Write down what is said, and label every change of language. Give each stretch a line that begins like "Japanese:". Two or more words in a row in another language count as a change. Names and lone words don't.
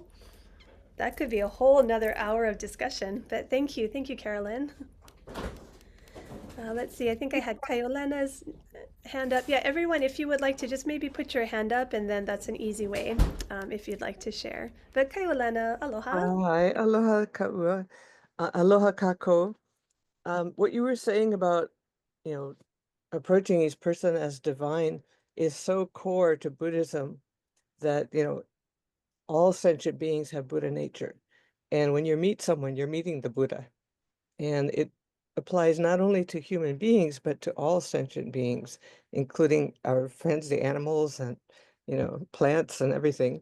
English: That could be a whole another hour of discussion, but thank you. Thank you, Carolyn. Let's see, I think I had Kayolena's hand up. Yeah, everyone, if you would like to just maybe put your hand up, and then that's an easy way if you'd like to share. But Kayolena, aloha.
Hawaiian: Hi, aloha kaua, aloha kako.
English: What you were saying about, you know, approaching each person as divine is so core to Buddhism that, you know, all sentient beings have Buddha nature. And when you meet someone, you're meeting the Buddha. And it applies not only to human beings, but to all sentient beings, including our friends, the animals, and, you know, plants and everything.